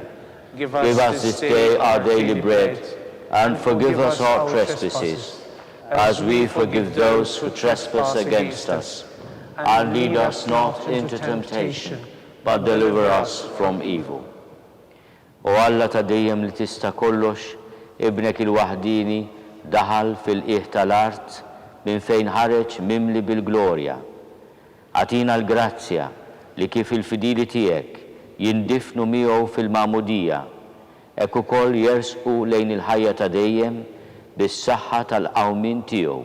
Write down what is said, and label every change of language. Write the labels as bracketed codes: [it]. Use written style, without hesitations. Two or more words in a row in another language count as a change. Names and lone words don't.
[en] Give us this day our daily bread, and forgive us our trespasses, as we forgive those who trespass against us. And lead us not into temptation, but deliver us from evil. [mt] O Alla ta' dejjem li tista' kollox, ibnek il-waħdini daħal fil-qiegħ tal-art minn fejn ħareġ mimli bil-glorja. Atina l-grazzja li kif il-fidili tiegħek jindifnu miegħu fil-ma'mudija, hekk ukoll jersqu lejn il-ħajja ta' dejjem bis-saħħa tal-qawmin tiegħu.